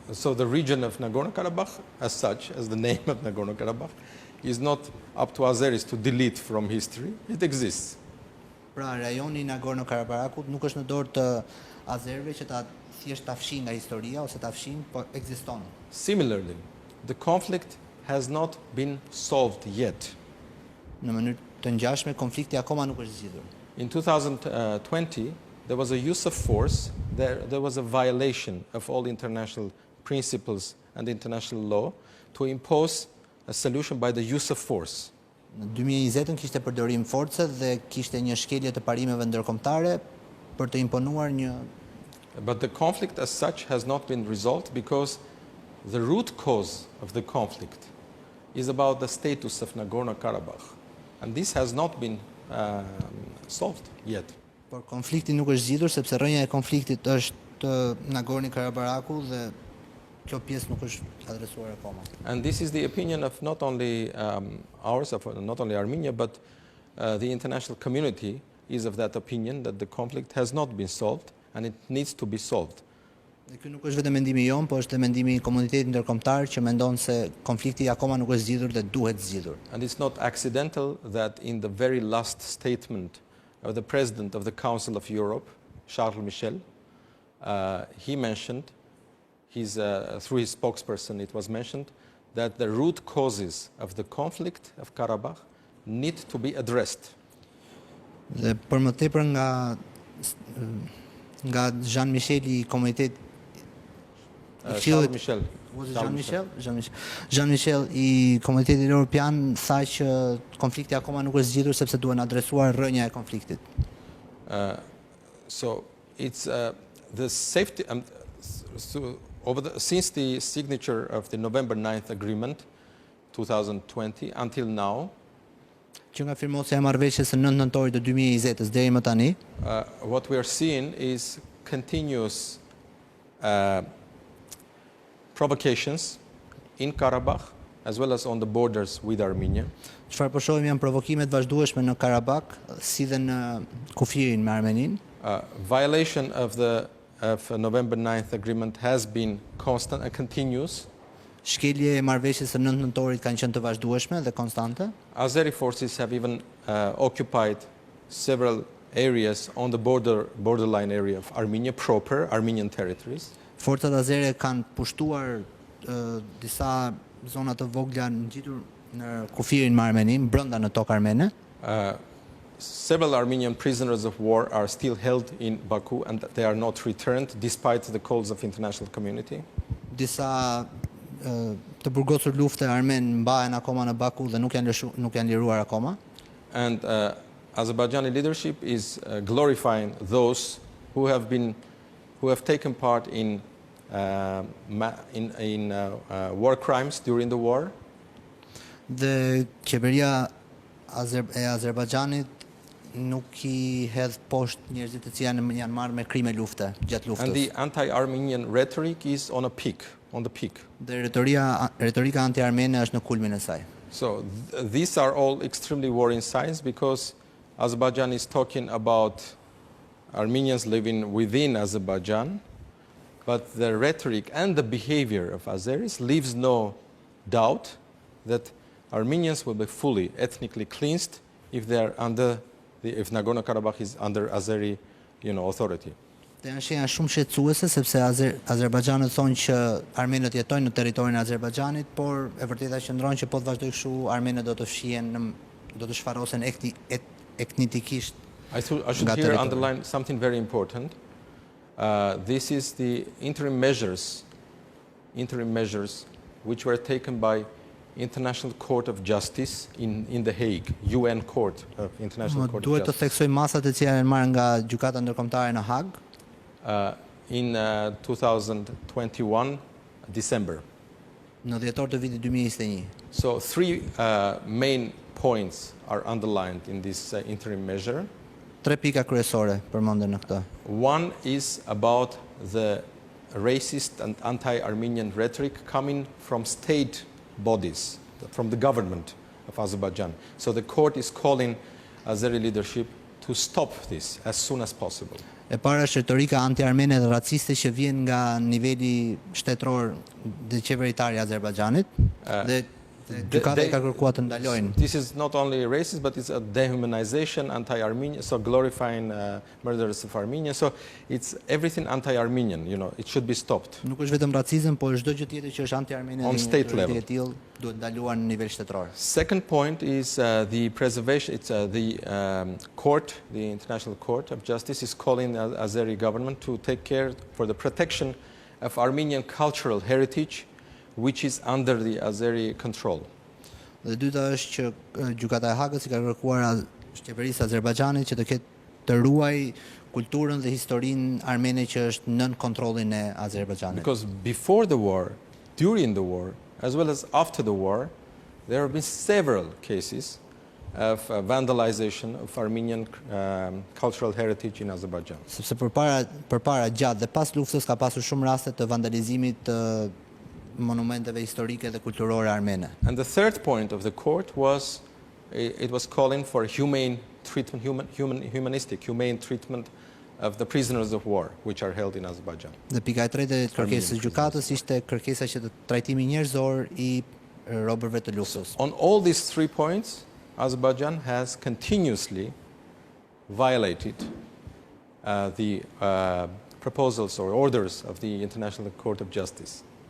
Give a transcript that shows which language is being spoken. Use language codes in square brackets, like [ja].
[en] So the region of Nagorno-Karabakh, as such, as the name of Nagorno-Karabakh, is not up to Azeris to delete from history. It exists. [sq] Pra, rajoni i Nagorno-Karabakut nuk është në dorë të azerëve që ta thjesht ta fshin nga historia ose ta fshin, por ekziston. [en] Similarly, the conflict has not been solved yet. [sq] Në mënyrë të ngjashme, konflikti akoma nuk është zgjidhur. [en] In 2020, there was a use of force, there was a violation of all international principles and international law to impose a solution by the use of force. [sq] Në 2020 kishte përdorim force dhe kishte një shkelje të parimeve ndërkombëtare për të imponuar një. [en] But the conflict as such has not been resolved because the root cause of the conflict is about the status of Nagorno-Karabakh, and this has not been solved yet. [sq] Por konflikti nuk është zgjidhur sepse rrënja e konfliktit është Nagorno-Karabaku dhe kjo pjesë nuk është adresuar akoma. [en] And this is the opinion of not only ours, of not only Armenia, but the international community is of that opinion that the conflict has not been solved and it needs to be solved. [sq] Dhe ky nuk është vetëm mendimi jon, por është mendimi i komunitetit ndërkombëtar që mendon se konflikti akoma nuk është zgjidhur dhe duhet zgjidhur. [en] And it's not accidental that in the very last statement of the President of the Council of Europe, Charles Michel, he mentioned, through his spokesperson it was mentioned, that the root causes of the conflict of Karabakh need to be addressed. [sq] Dhe për më tepër nga nga Jean Michel I komunitet [en] Charles Michel. Was it Jean Michel? [sq] Jean Michel I komunitetit evropian tha që konflikti akoma nuk është zgjidhur sepse duhen adresuar rrënja e konfliktit. [en] So it's the safety since the signature of the November 9th agreement 2020 until now, [sq] Që nga firmosja e marrëveshjes së 9 nëntorit të 2020-s deri më tani, [en] what we are seeing is continuous provocations in Karabakh as well as on the borders with Armenia. [sq] çfarë po shohim janë provokime të vazhdueshme në Karabakh, si dhe në kufirin me Armeninë. [en] Violation of the November 9th agreement has been constant and continuous. [sq] Shkelje e marrëveshjes së 9 nëntorit kanë qenë të vazhdueshme dhe konstante. [en] Azeri forces have even occupied several areas on the borderline area of Armenia proper, Armenian territories. [sq] Forcat azere kanë pushtuar disa zona të vogla ngjitur në kufirin me Armeninë, brenda në tokë armene. [en] Several Armenian prisoners of war are still held in Baku and they are not returned despite the calls of international community. [sq] Disa të burgosur lufte armen mbahen akoma në Baku dhe nuk janë liruar akoma. [en] And Azerbaijani leadership is glorifying those who have taken part in war crimes during the war. [sq] Dhe qeveria e Azerbajxhanit nuk I hedh poshtë njerëzit të cilët janë marrë me krime lufte gjatë luftës. [en] And the anti-Armenian rhetoric is on the peak. [sq] Dhe retorika anti-armene është në kulmin e saj. [en] So these are all extremely worrying signs because Azerbaijan is talking about Armenians living within Azerbaijan, but the rhetoric and the behavior of Azeris leaves no doubt that Armenians will be fully ethnically cleansed if they are if Nagorno-Karabakh is under Azeri, authority. [sq] Dhe janë shenja shumë shqetësuese sepse Azerbajxhanët thonë që armenët jetojnë në territorin e Azerbajxhanit, por e vërteta qëndron që po të vazhdojë kështu armenët do të fshihen do të shfarosen etnikisht. [en] I should here underline something very important. This is the interim measures which were taken by International Court of Justice in The Hague, UN Court of International Court of [sq] Duhet të [en] Justice. [sq] theksoj masat e cilat janë marrë nga gjykata ndërkombëtare në Hag. [en] In 2021 December. [sq] Në dhjetor të vitit 2021. [en] So three main points are underlined in this interim measure. [sq] Tre pika kryesore përmenden në këtë. [en] One is about the racist and anti-Armenian rhetoric coming from state bodies, from the government of Azerbaijan. So the court is calling Azeri leadership to stop this as soon as possible. [sq] E para është retorika anti-armene dhe raciste që vjen nga niveli shtetëror dhe qeveritar I Azerbajxhanit dhe gjykata ka kërkuar të ndalojnë. [en] This is not only racist, but it's a dehumanization, anti-Armenian, so glorifying murderers of Armenia. So it's everything anti-Armenian, it should be stopped. [sq] Nuk është vetëm racizëm, por çdo gjë tjetër që është anti-armene [en] On state level. [sq] Duhet ndaluar në nivel shtetëror. [en] Second point is the preservation. It's the court, the International Court of Justice, is calling the Azeri government to take care for the protection of Armenian cultural heritage, which is under the Azeri control. [sq] Dhe dyta është që gjykata e Hagës I ka kërkuar qeverisë së Azerbajxhanit që të ketë të ruaj kulturën dhe historinë armene që është nën kontrollin e Azerbajxhanit. [en] Because before the war, during the war, as well as after the war, there have been several cases of vandalization of Armenian cultural heritage in Azerbaijan. [sq] Sepse përpara gjatë dhe pas luftës ka pasur shumë raste të vandalizimit të monumenteve historike dhe kulturore armene. [en] And the third point of the court was it was calling for humane treatment, humane treatment of the prisoners of war which are held in Azerbaijan. [sq] Dhe pika e tretë e kërkesës së gjykatës ishte kërkesa që të trajtimi njerëzor I robërve të luftës. [en] On all these 3 points, Azerbaijan has continuously violated the proposals or orders of the International Court of Justice.